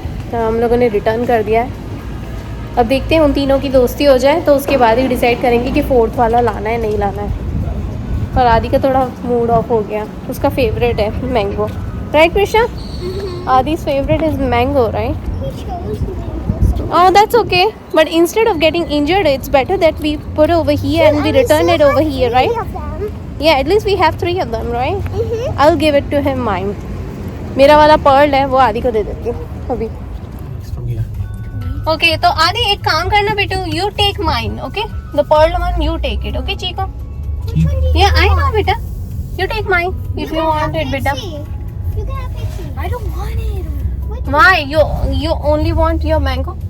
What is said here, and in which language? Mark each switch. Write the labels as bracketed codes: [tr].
[hi] तो हम लोगों ने रिटर्न कर दिया है। अब देखते हैं उन तीनों की दोस्ती हो जाए तो उसके बाद ही डिसाइड करेंगे कि 4th वाला लाना है नहीं लाना है। और आदि का थोड़ा मूड ऑफ हो गया, उसका फेवरेट है mango, right Prisha? [en] Adi's favorite is mango, right? He chose mango. Oh, that's okay. But instead of getting injured, it's better that we put over here and we return it over here, right? Yeah, at least we have 3 of them, right? I'll give it to him mine. [hi] मेरा वाला Perl है वो आदि को दे देती हूँ अभी। [en] From here. [hi] Okay, तो आदि एक काम करना बेटू, [en] you take mine, okay? The pearl one, you take it, okay, Chico? Which one do you Yeah, I want? know, beta. You take mine if you want it, beta. Pixie. You can have Pixie. I don't want it. What? Why? You only want your mango?